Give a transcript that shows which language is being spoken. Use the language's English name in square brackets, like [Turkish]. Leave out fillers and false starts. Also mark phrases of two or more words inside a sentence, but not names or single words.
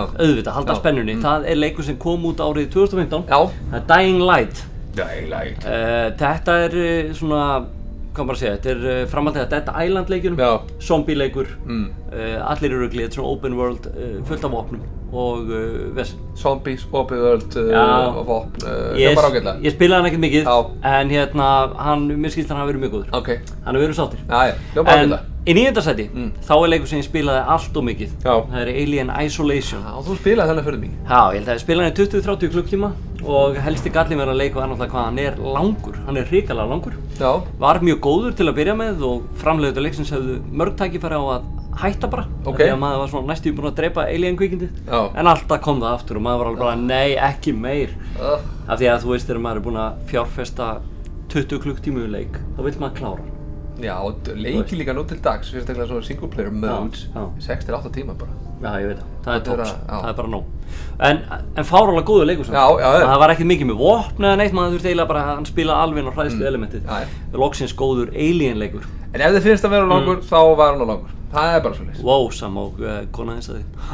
[Icelandic] Auðvitað, halda spennunni. Það er leikur sem kom út árið 2015. Já. Það er Dying Light. Dying Light. Þetta er svona, hvað maður að segja, þetta er framhaldið að Dead Island leikunum. Já. Zombie leikur. Allir eru glið, svona [English] open world, [Icelandic] fullt af vopnum og vesen. Zombies, [English] open world [Icelandic] og vopn. Hljómar ágætlega. Ég spilaði hann ekkert mikið, Já. en mér skilst hann hafa verið mjög góður. Ok. Hann hefur verið sáttir. Já, hljómar ágætlega. Í 9. sæti, þá er leikur sem ég spilaði allt og mikið. Já. Það er Alien Isolation. Já, þú spilaði þennan fyrir mig. Já, ég held að ég spilaði hann í 20-30 klukktíma og helsti gallinn við að leika var náttúrulega hvað hann er langur. Hann er hrikalega langur. Já. Var mjög góður til að byrja með og framleiðendur leiksins hefðu mörg tækifæri á að hætta bara. Ok. Því að maður var svona næstum búinn að drepa Alien kvikindið. Já. En alltaf kom það aftur og maður var alveg bara nei, ekki meir. Af því að þú veist þegar maður er búinn að fjárfesta 20 klukktíma í leik, þá vill maður klára. Já, og leiki líka nú til dags, sérstaklega svona [English] single player modes, [Icelandic] 6-8 tíma bara. Já, ég veit það. Það er tops. Það er bara nóg. En fáránlega góður leikur samt. Já. Það var ekkert mikið með vopn eða neitt, maður þurfti eiginlega bara að hann spila alveg á hræðslu elementið. Loksins góður Alien leikur. En ef þið finnst að vera langur, þá var hann á langur. Það er bara svoleiðis. Wow, Sam og kona þess að þið.